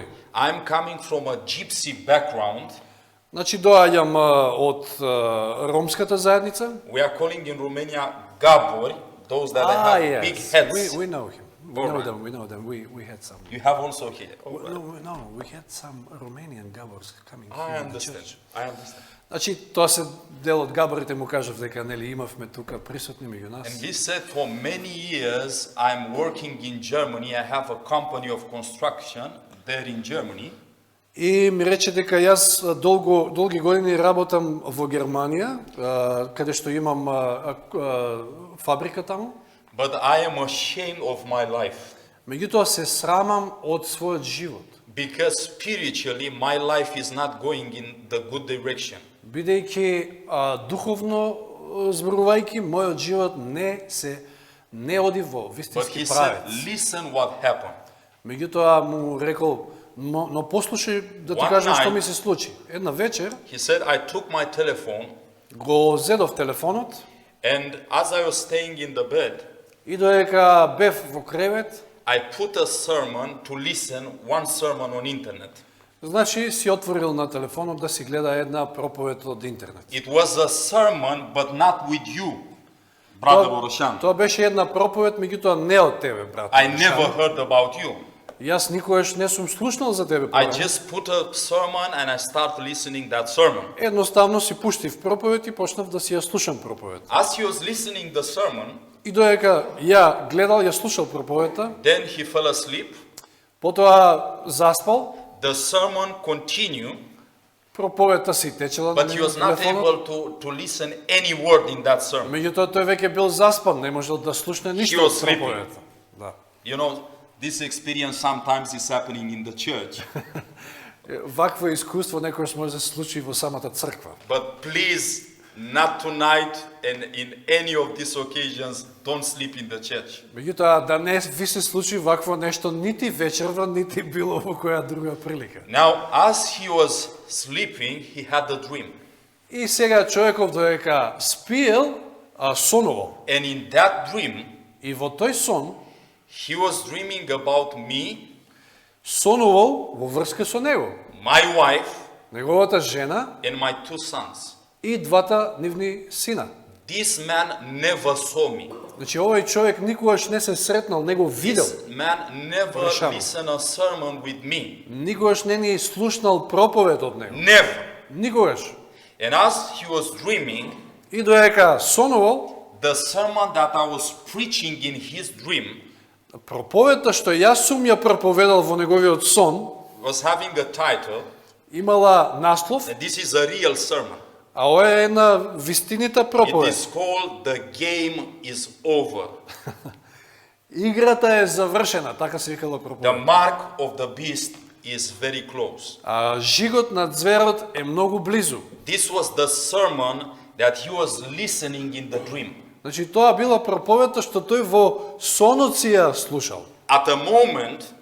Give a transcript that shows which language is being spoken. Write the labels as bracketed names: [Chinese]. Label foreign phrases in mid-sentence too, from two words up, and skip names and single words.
[English] I'm coming from a gypsy background. [Macedonian] Значи доаѓам од ромската заедница. [English] We are calling in Romania Gabori, those that have big heads. We know him. We All know right. them. We know them. We had some. You have also here. No, we had some Romanian Gabors coming I here in the understand. church. I understand. [Macedonian] Значи тоа се дел од Габорите, му кажав дека нели имавме тука присутни меѓу нас. [English] And he said, for many years I'm working in Germany. I have a company of construction there in Germany. [Macedonian] И ми рече дека јас долги години работам во Германија, каде што имам фабрика таму. [English] But I am ashamed of my life. [Macedonian] Меѓутоа се срамам од својот живот, [English] Because spiritually my life is not going in the good direction. [Macedonian] бидејќи духовно зборувајќи мојот живот не оди во [English] But [Macedonian] вистински [English] he said, [Macedonian] правец. [English] listen what happened. [Macedonian] Меѓутоа му рекол, но послушај да ти [English] One [Macedonian] кажам што [English] night- [Macedonian] ми се случи. Една вечер [English] He said, I took my telephone, [Macedonian] го зедов телефонот [English] and as I was staying in the bed, [Macedonian] и додека бев во кревет, [English] I put a sermon to listen one sermon on internet. [Macedonian] значи си отворил на телефонот да си гледа една проповед од интернет. [English] It was a sermon, but not with you, brother Oroshan. [Macedonian] Тоа беше една проповед, меѓутоа не од тебе, брат. [English] I never heard about you. [Macedonian] Јас никогаш не сум слушнал за тебе [English] I [Macedonian] порано. [English] just put a sermon and I start listening that sermon. [Macedonian] Едноставно си пуштив проповед и почнав да си ја слушам проповед. [English] As he was listening the sermon, [Macedonian] И додека ја гледал, ја слушал проповедта, [English] then he fell asleep. [Macedonian] потоа заспал, [English] The sermon continued, [Macedonian] проповедта си течела на [English] but he was not [Macedonian] телефонот. [English] able to listen any word in that sermon. [Macedonian] Меѓутоа тој веќе бил заспан, не можел да слушне ништо [English] was [Macedonian] од [English] sleeping. [Macedonian] проповедта. Да. [English] You know, this experience sometimes is happening in the church. [Macedonian] Вакво искуство некојаш може да се случи во самата црква. [English] But please, not tonight and in any of these occasions, don't sleep in the church. [Macedonian] Меѓутоа да не ви се случи вакво нешто нити вечерва, нити било во која друга прилика. [English] Now, as he was sleeping, he had a dream. [Macedonian] И сега човеков додека спиел, сонувал. [English] And in that dream, [Macedonian] И во тој сон [English] he was dreaming about me, [Macedonian] сонувал во врска со него, [English] my wife, [Macedonian] неговата жена [English] and my 2 sons. [Macedonian] и двата нивни сина. [English] this man never saw me. [Macedonian] Значи овој човек никогаш не се сретнал, не го видел. [English] This man never [Macedonian] Решава. [English] listened a sermon with me. [Macedonian] Никогаш не ни слушнал проповед од него. [English] Never. [Macedonian] Никогаш. [English] And as he was dreaming, [Macedonian] И додека сонувал, [English] the sermon that I was preaching in his dream [Macedonian] проповедта што јас сум ја проповедал во неговиот сон, [English] was having a title, [Macedonian] имала наслов, [English] and this is a real sermon. [Macedonian] а ова е една вистинита [English] It [Macedonian] проповед. [English] is called The Game is Over. [Macedonian] Играта е завршена, така се викала [English] The [Macedonian] проповед. [English] mark of the beast is very close. [Macedonian] А жигот на зверот е многу близу. [English] This was the sermon that he was listening in the dream. [Macedonian] Значи тоа била проповедта што тој во сонот си ја слушал. [English] At a moment,